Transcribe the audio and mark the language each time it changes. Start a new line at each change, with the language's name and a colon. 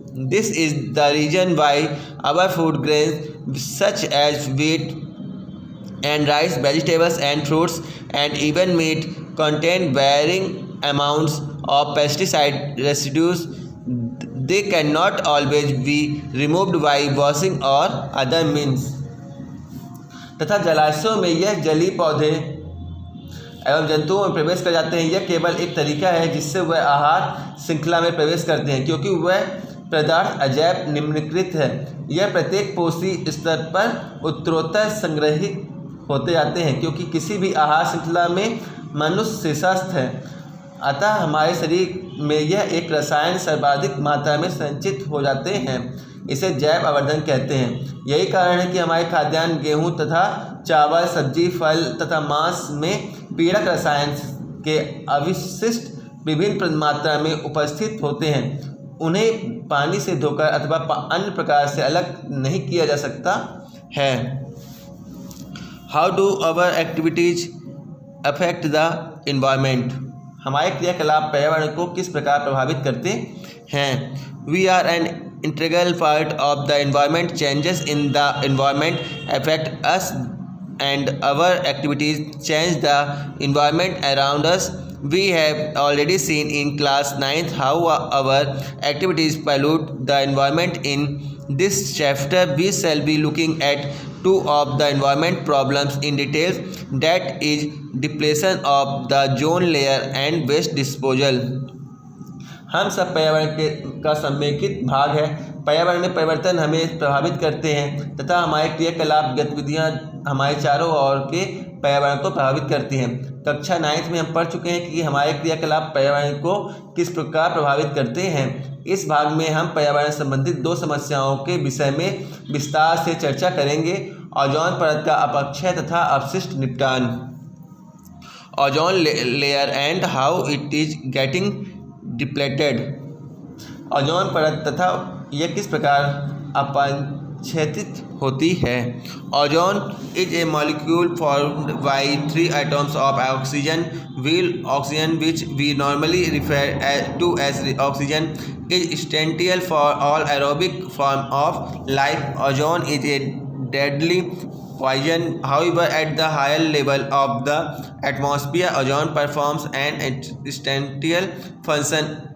English: This is the reason why our food grains such as wheat and rice, vegetables and fruits, and even meat contain varying amounts of pesticide residues. They cannot always be removed by washing or other means.
Hindi: तथा जलाशयों में यह जलीय पौधे एवं जंतुओं में प्रवेश कर जाते हैं। यह केवल एक तरीका है जिससे वह आहार श्रृंखला में प्रवेश करते हैं, क्योंकि वह पदार्थ अजैव निम्नलिखित है। यह प्रत्येक पोषी स्तर पर उत्तरोत्तर संग्रहित होते जाते हैं, क्योंकि किसी भी आहार श्रृंखला में मनुष्य शीर्षस्थ है। अतः हमारे शरीर में यह एक रसायन सर्वाधिक मात्रा में संचित हो जाते हैं। इसे जैव आवर्धन कहते हैं। यही कारण है कि हमारे खाद्यान्न गेहूँ तथा चावल, सब्जी, फल तथा मांस में पीड़क रसायन के अवशिष्ट विभिन्न मात्रा में उपस्थित होते हैं। उन्हें पानी से धोकर अथवा अन्य प्रकार से अलग नहीं किया जा सकता है।
English: How do our activities affect the environment?
Hindi: हमारे क्रियाकलाप पर्यावरण को किस प्रकार प्रभावित करते हैं?
English: We are an integral part of the environment. Changes in the environment affect us and our activities change the environment around us. We have already seen in class 9th how our activities pollute the environment. In this chapter we shall be looking at two of the environment problems in detail, that is depletion of the ozone layer and waste disposal.
Hindi: हम सब पर्यावरण का समेकित भाग है। पर्यावरण में परिवर्तन हमें प्रभावित करते हैं तथा हमारे क्रियाकलाप गतिविधियाँ हमारे चारों ओर के पर्यावरण को प्रभावित करती हैं। कक्षा 9th में हम पढ़ चुके हैं कि हमारे क्रियाकलाप पर्यावरण को किस प्रकार प्रभावित करते हैं। इस भाग में हम पर्यावरण संबंधित दो समस्याओं के विषय में विस्तार से चर्चा करेंगे: ओजोन परत का अपक्षय तथा अपशिष्ट निपटान।
English: Ozone layer and how it is getting depleted.
Hindi: Ozone परत तथा यह किस प्रकार अपक्षयित होती है।
English: Ozone is a molecule formed by 3 atoms of oxygen, while oxygen, which we normally refer to as oxygen, is essential for all aerobic form of life. Ozone is a deadly poison. However, at the higher level of the atmosphere, ozone performs an essential function.